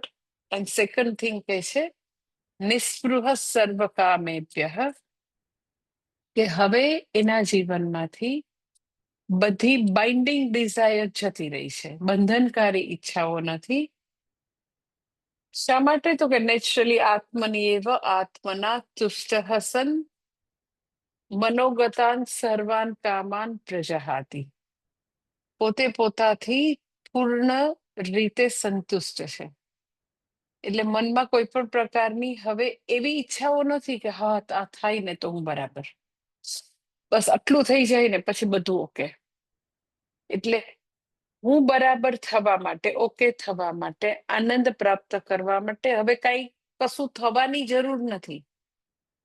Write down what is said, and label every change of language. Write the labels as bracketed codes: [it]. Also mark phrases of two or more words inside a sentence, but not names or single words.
[en] And second thing [gu] કે છે [sa] નિસ્પૃહ સર્વકામેભ્યઃ, [gu] કે હવે એના જીવનમાંથી બધી [en] binding desire [gu] જતી રહી છે, બંધનકારી ઈચ્છાઓ નથી. શા માટે? તો કે [sa] નેચરલી આત્મની એવ આત્મના તુષ્ટ સન મનોગતાન સર્વાન કામાન પ્રજહાતિ. [gu] પોતે પોતાથી પૂર્ણ રીતે સંતુષ્ટ છે. એટલે મનમાં કોઈ પણ પ્રકારની હવે એવી ઈચ્છાઓ નથી કે હા આ થાય ને તો હું બરાબર, બસ આટલું થઈ જાય ને પછી બધું ઓકે. એટલે હું બરાબર થવા માટે, ઓકે થવા માટે, આનંદ પ્રાપ્ત કરવા માટે હવે કશું થવાની જરૂર નથી.